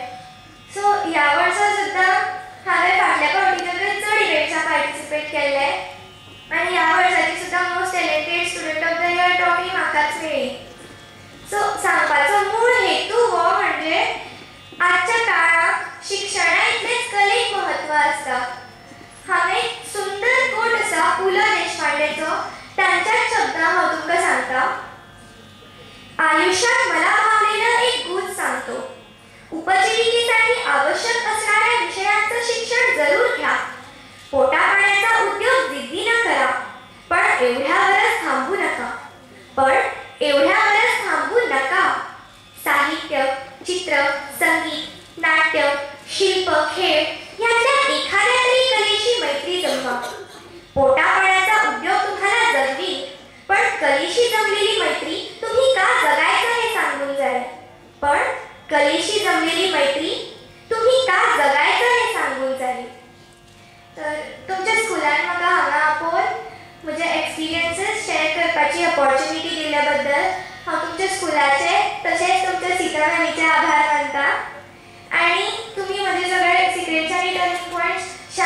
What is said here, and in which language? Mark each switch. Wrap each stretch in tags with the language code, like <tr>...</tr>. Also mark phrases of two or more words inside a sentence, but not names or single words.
<kok>सो ह्या वर्सा सुद्दां हांवें फाटल्या फावटी चड इव्हेंट्साक पार्टिसिपेट केल्लें आनी ह्या वर्साची सुद्दां</kok> <en>most talented student of the year trophy</en> <kok>म्हाकाच मेळ्ळी. सो सांगपाचो मूळ हेतू हो म्हणजे आजच्या काळाक शिक्षणा इतलेंच कलेक म्हत्व आसता. हांवें एक सुंदर कोट आसा पु ल देशपांडेचो, तांच्याच शब्दांत हांव तुमकां सांगता.</kok> <mr>आयुष्यात मला भावलेलं एक गुण सांगतो. उपजीविकेसाठी आवश्यक असणाऱ्या विषयांचं शिक्षण जरूर घ्या. पोटापाण्याचा उद्योग जिद्दीनं करा, पण एवढ्यावरच थांबू नका. साहित्य, चित्र, संगीत, नाट्य, शिल्प, खेळ यातल्या एखाद्या तरी कलेशी मैत्री जमवा. पोटापाण्याचा उद्योग तुम्हाला जमवी, पण कलेशी जमलेली मैत्री तुम्ही का जगायचं हे सांगून जाईल.</mr> <kok>तर तुमच्या स्कुलान म्हाका हांगा पळोवन म्हजे</kok> <en>experiences share</en> <kok>करपाची अपॉर्च्युनिटी दिल्ल्या हांव तुमच्या स्कुलाचे तशेंच तुमच्या सिताराणीचे आभार मानता. आनी तुमी म्हजे सगळे सिक्रेट्स आनी</kok> <en>turning points</en>